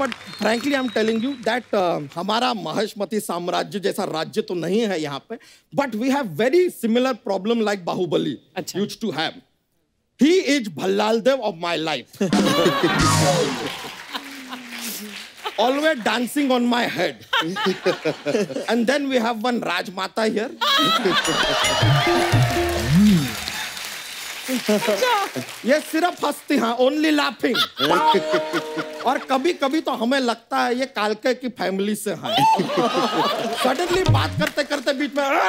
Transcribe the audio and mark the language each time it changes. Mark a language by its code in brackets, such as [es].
[en] but frankly I am telling you that [hi] हमारा महेशमती साम्राज्य जैसा राज्य तो नहीं है यहाँ पे, [en] But we have very similar problem like Baahubali used to have. He is Bhallaladeva of my life, always dancing on my head. And then we have one Rajmata here. [hi] ये सिर्फ हंसती हैं, [en] only laughing. [hi] और कभी कभी तो हमें लगता है ये कालके की फैमिली से हैं। सडनली बात करते करते बीच में